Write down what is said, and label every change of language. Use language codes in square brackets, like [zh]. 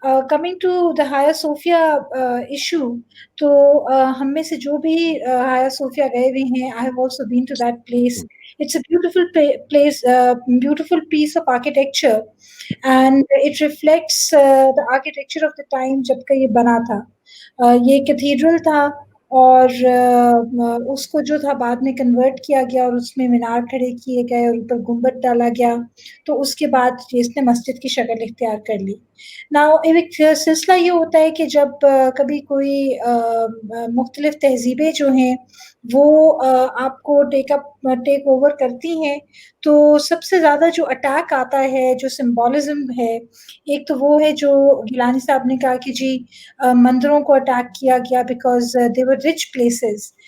[en] coming to the Hagia Sophia issue, [ur] تو ہم میں سے جو بھی ہایا صوفیہ گئے ہوئے ہیں، [en] I have also been to that place. It's a beautiful place, beautiful piece of architecture, and it reflects the architecture of the time [ur] جب کہ یہ بنا تھا. یہ کیتھیڈرل تھا، اور اس کو جو تھا بعد میں کنورٹ کیا گیا، اور اس میں مینار کھڑے کیے گئے اور اوپر گنبد ڈالا گیا، تو اس کے بعد اس نے مسجد کی شکل اختیار کر لی. ایک سلسلہ یہ ہوتا ہے کہ جب کبھی کوئی مختلف تہذیبیں جو ہیں وہ آپ کو ٹیک اوور کرتی ہیں، تو سب سے زیادہ جو اٹیک آتا ہے، جو سمبولزم ہے، ایک تو وہ ہے جو گیلانی صاحب نے کہا کہ جی مندروں کو اٹیک کیا گیا [en] Because they were rich places.